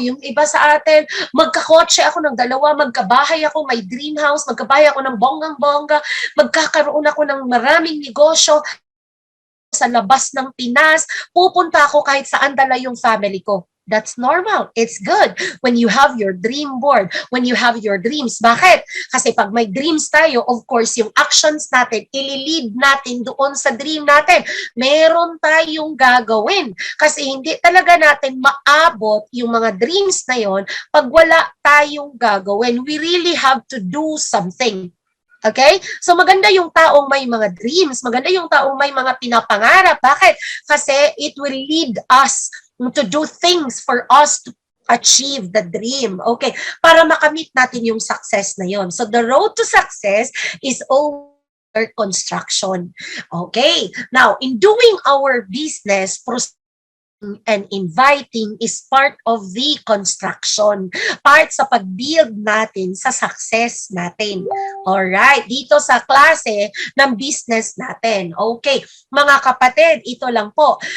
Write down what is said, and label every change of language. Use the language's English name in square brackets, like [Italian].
[Filipino] Yung iba sa atin, magkakotse ako ng dalawa, magkabahay ako, may dream house, magkabahay ako ng bonggang-bongga, magkakaroon ako ng maraming negosyo sa labas ng Pinas, pupunta ako kahit saan dala yung family ko. [English] That's normal. It's good when you have your dream board, when you have your dreams. [Filipino] Bakit? Kasi pag may dreams tayo, [English] of course, [Filipino] yung actions natin, ililid natin doon sa dream natin. Meron tayong gagawin. Kasi hindi talaga natin maabot yung mga dreams na yon pag wala tayong gagawin. [English] We really have to do something. Okay? [Filipino] So maganda yung taong may mga dreams, maganda yung taong may mga pinapangarap. Bakit? [English] Kasi it will lead us to do things for us to achieve the dream. Okay? [Filipino] Para makamit natin yung success na yon. [English] So the road to success is over construction. Okay? Now, in doing our business, and inviting is part of the construction. [Filipino] Part sa pag-build natin sa success natin. Alright, dito sa klase ng business natin. Okay, mga kapatid, ito lang po.